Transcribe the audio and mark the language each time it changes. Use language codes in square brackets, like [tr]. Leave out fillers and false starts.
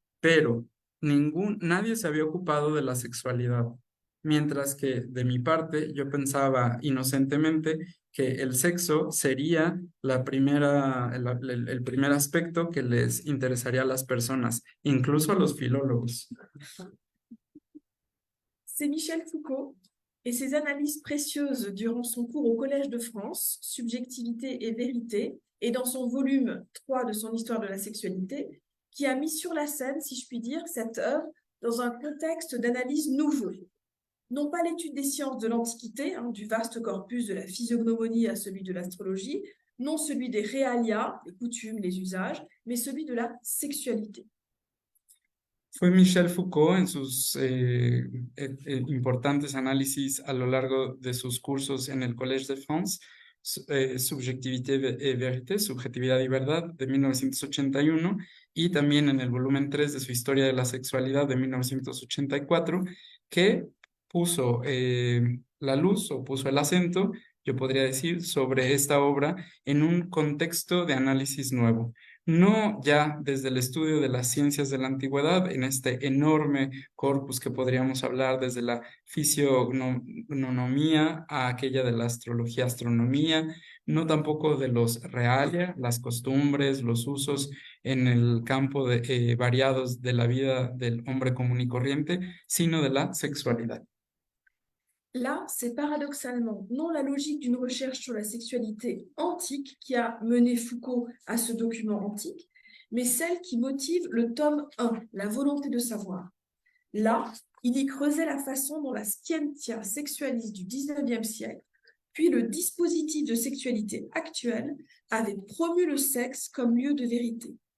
[es] Pero nadie se había ocupado de la sexualidad. Mientras que de mi parte yo pensaba inocentemente que el sexo sería el primer aspecto que les interesaría a las personas, incluso a los filólogos. [fr] C'est Michel Foucault et ses analyses précieuses durant son cours au Collège de France, Subjectivité et vérité, et dans son volume 3 de son Histoire de la sexualité, qui a mis sur la scène, si je puis dire, cette œuvre dans un contexte d'analyse nouveau. Non pas l'étude des sciences de l'Antiquité, du vaste corpus de la physiognomonie à celui de l'astrologie, non celui des réalia, les coutumes, les usages, mais celui de la sexualité. [es] Fue Michel Foucault en sus importantes análisis a lo largo de sus cursos en el Collège de France, Subjectivité et Vérité, Subjetividad y Verdad, de 1981, y también en el volumen 3 de su Historia de la Sexualidad de 1984, que puso la luz o puso el acento, yo podría decir, sobre esta obra en un contexto de análisis nuevo. No ya desde el estudio de las ciencias de la antigüedad, en este enorme corpus que podríamos hablar desde la fisionomía a aquella de la astrología, astronomía, no tampoco de los realia, las costumbres, los usos en el campo variados de la vida del hombre común y corriente, sino de la sexualidad. [fr] Là, c'est paradoxalement non la logique d'une recherche sur la sexualité antique qui a mené Foucault à ce document antique, mais celle qui motive le tome 1, la volonté de savoir. Là, il y creusait la façon dont la scientia sexualiste du 19e siècle, puis le dispositif de sexualité actuel, avait promu le sexe comme lieu de vérité.